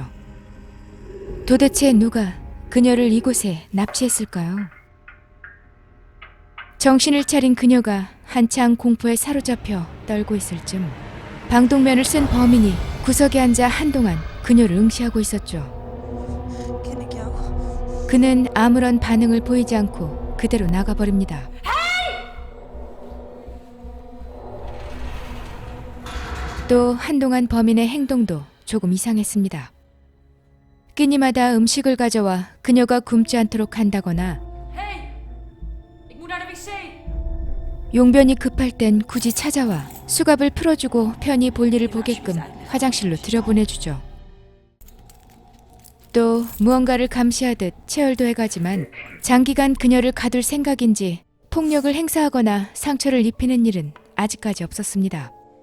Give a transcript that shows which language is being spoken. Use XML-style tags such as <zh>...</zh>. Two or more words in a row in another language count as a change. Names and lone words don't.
<ko>도대체 누가 그녀를 이곳에 납치했을까요? 정신을 차린 그녀가 한창 공포에 사로잡혀 떨고 있을 즈음 방독면을 쓴 범인이 구석에 앉아 한동안 그녀를 응시하고 있었죠.</ko> <nl>Ken ik jou?</nl> <ko>그는 아무런 반응을 보이지 않고 그대로 나가버립니다. 또 한동안 범인의 행동도 조금 이상했습니다. 끼니마다 음식을 가져와 그녀가 굶지 않도록 한다거나</ko> <nl>Hey! Ik moet naar de wc.</nl> <ko>용변이 급할 땐 굳이 찾아와 수갑을 풀어주고 편히 볼일을 보게끔 화장실로 들여보내주죠. 또 무언가를 감시하듯 체열도 해가지만 장기간 그녀를 가둘 생각인지 폭력을 행사하거나 상처를 입히는 일은 아직까지 없었습니다.</ko>